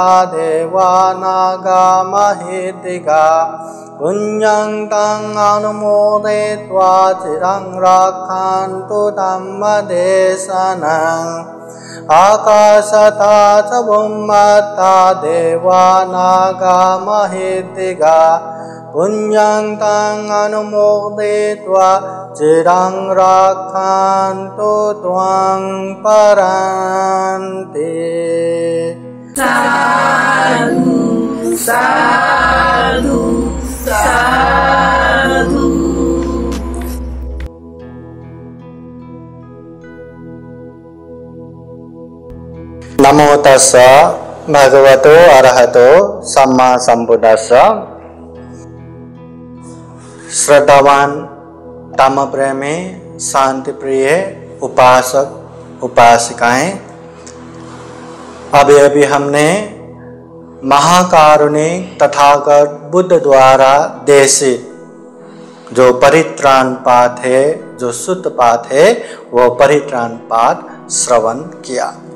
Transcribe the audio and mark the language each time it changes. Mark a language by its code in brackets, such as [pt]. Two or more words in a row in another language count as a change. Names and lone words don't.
[pi] देवानागा महेतिगा पुण्यं तं अनुमोदयित्वा चिरं रक्षन्तु धम्मदेशनम् आकाशता च भूमत्था देवानागा महेतिगा पुण्यं तं अनुमोदयित्वा चिरं रक्षन्तु त्वं परन्ति। साधु साधु साधु। नमो तस्स भगवतो अरहतो सम्मा संबुद्धस्स। [hi] श्रद्धावान धम्म प्रेमी शांति प्रिय उपासक उपासिकाएं, अभी हमने महाकारुणिक तथागत बुद्ध द्वारा देशित जो परित्राण पाठ है, जो शुद्ध पाठ है, वो परित्राण पाठ श्रवण किया।